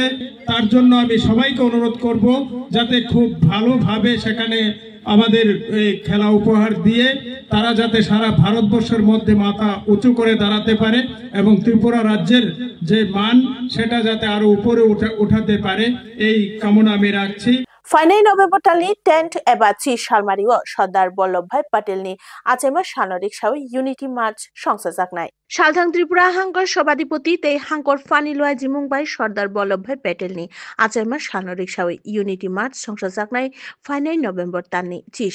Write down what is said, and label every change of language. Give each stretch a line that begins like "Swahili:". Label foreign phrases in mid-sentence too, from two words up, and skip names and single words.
Bangla: তার জন্য আমি সবাইকে অনুরোধ করব যাতে খুব ভালোভাবে সেখানে আমাদের এই খেলা উপহার দিয়ে তারা যাতে সারা ভারতবর্ষের মধ্যে মাথা উঁচু করে দাঁড়াতে পারে এবং ত্রিপুরা রাজ্যের যে মান সেটা যাতে আরো উপরে উঠাতে পারে, এই কামনা আমি রাখছি।
Kok Borok: 5 नोभेम्बर तालनि 10th एबा 3 सालमारिव सरदार वल्लभभाई पटेलनि आचेमा सानरिक सावै
English: unity march
Kok Borok: संसाजाकनाय। सालथां त्रिपुरा हांकर सभाधिपति तै हांकर फानि लुआइजि मुंबाइ सरदार वल्लभभाई पटेलनि आचेमा सानरिक सावै
English: unity march
Kok Borok: संसाजाकनाय 5 नोभेम्बर तालनि 3